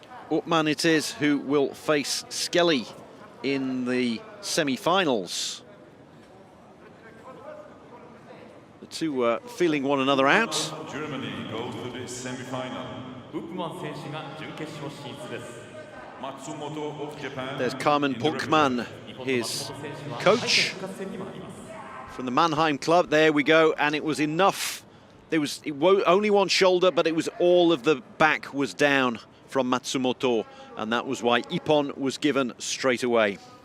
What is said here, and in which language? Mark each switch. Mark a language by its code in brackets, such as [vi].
[en] Upmann it is who will face Skelly in the semi-finals. The two were feeling one another out. Germany goes to the semi-final. [ja] Upmann 選手が準決勝進出です。 [en] Matsumoto of Japan. There's Upmann, his coach from the Mannheim club. There we go, and it was enough. There was only one shoulder, but it was all of the back was down from Matsumoto, and that was why Ippon was given straight away.